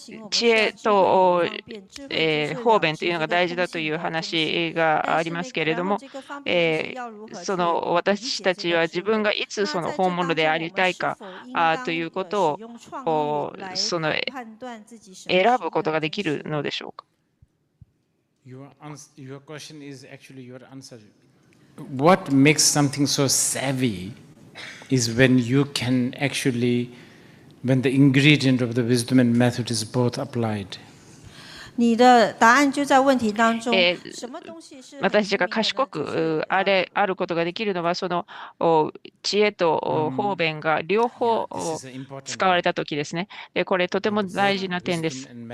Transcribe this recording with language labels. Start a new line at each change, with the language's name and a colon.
Japanese: 知恵と方便というのが大事だという話がありますけれども、その私たちは自分がいつその本物でありたいかということをその選ぶことができるのでしょうか。
English: Your question is actually your answer. What makes something so savvy is when you can actually.When the ingredient of the wisdom and method is both applied.
Chinese: 你的答案就在问题当中。
Japanese: 私たちが賢くあることができるのは、その知恵と方便が両方使われたときですね。これとても大事な点です。